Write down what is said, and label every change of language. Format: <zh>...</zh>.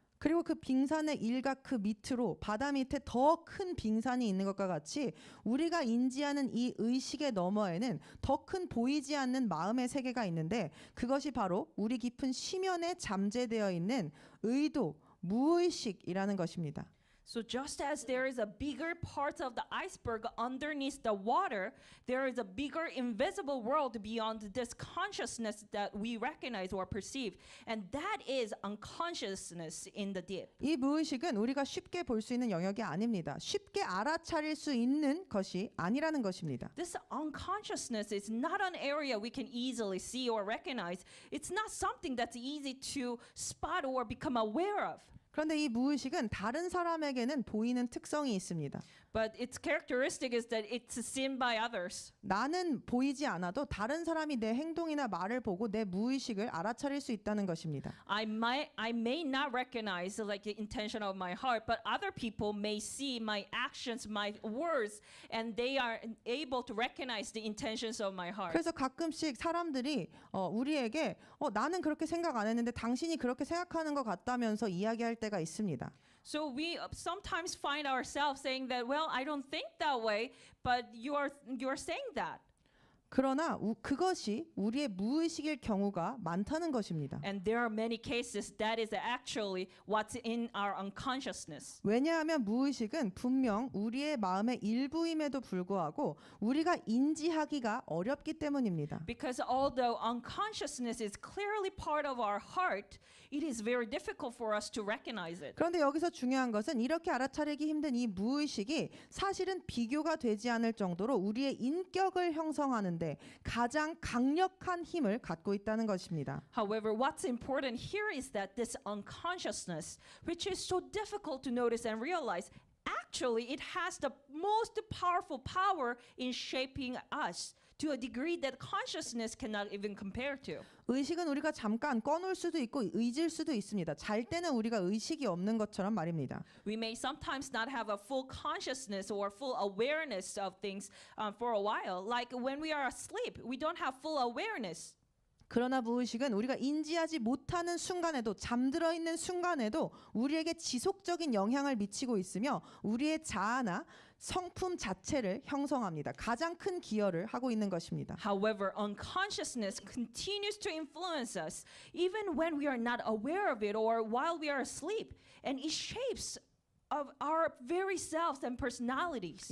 <ko>그리고 그 빙산의 일각 그 밑으로 바다 밑에 더 큰 빙산이 있는 것과 같이 우리가 인지하는 이 의식의 너머에는 더 큰 보이지 않는 마음의 세계가 있는데 그것이 바로 우리 깊은 심연에 잠재되어 있는 의도, 무의식이라는 것입니다.</ko> <en>So just as there is a bigger part of the iceberg underneath the water, there is a bigger invisible world beyond this consciousness that we recognize or perceive, and that is unconsciousness in the deep.</en> <ko>이 무의식은 우리가 쉽게 볼 수 있는 영역이 아닙니다. 쉽게 알아차릴 수 있는 것이 아니라는 것입니다.</ko> <en>This unconsciousness is not an area we can easily see or recognize. It's not something that's easy to spot or become aware of.</en> <ko>그런데 이 무의식은 다른 사람에게는 보이는 특성이 있습니다.</ko> <en>But its characteristic is that it's seen by others.</en> <ko>나는 보이지 않아도 다른 사람이 내 행동이나 말을 보고 내 무의식을 알아차릴 수 있다는 것입니다.</ko> <en>I may not recognize like the intention of my heart, but other people may see my actions, my words, and they are able to recognize the intentions of my heart.</en> <ko>그래서 가끔씩 사람들이 우리에게 나는 그렇게 생각 안 했는데 당신이 그렇게 생각하는 것 같다면서 이야기할 때가 있습니다.</ko> <en>So we sometimes find ourselves saying that, well, I don't think that way, but you're saying that.</en> <ko>그러나 그것이 우리의 무의식일 경우가 많다는 것입니다.</ko> <en>And there are many cases that is actually what's in our unconsciousness.</en> <ko>왜냐하면 무의식은 분명 우리의 마음의 일부임에도 불구하고 우리가 인지하기가 어렵기 때문입니다.</ko> <en>Because although unconsciousness is clearly part of our heart, it is very difficult for us to recognize it.</en> <ko>그런데 여기서 중요한 것은 이렇게 알아차리기 힘든 이 무의식이 사실은 비교가 되지 않을 정도로 우리의 인격을 형성하는 데 가장 강력한 힘을 갖고 있다는 것입니다.</ko> <en>However, what's important here is that this unconsciousness, which is so difficult to notice and realize, actually it has the most powerful power in shaping us to a degree that consciousness cannot even compare to.</en> <ko>의식은 우리가 잠깐 꺼놓을 수도 있고 잊을 수도 있습니다. 잘 때는 우리가 의식이 없는 것처럼 말입니다.</ko> <en>We may sometimes not have a full consciousness or full awareness of things for a while. Like when we are asleep, we don't have full awareness.</en> <ko>그러나 무의식은 우리가 인지하지 못하는 순간에도 잠들어 있는 순간에도 우리에게 지속적인 영향을 미치고 있으며 우리의 자아나 성품 자체를 형성합니다. 가장 큰 기여를 하고 있는 것입니다.</ko> <en>However, unconsciousness continues to influence us even when we are not aware of it or while we are asleep, and it shapes of our very selves and personalities.</en>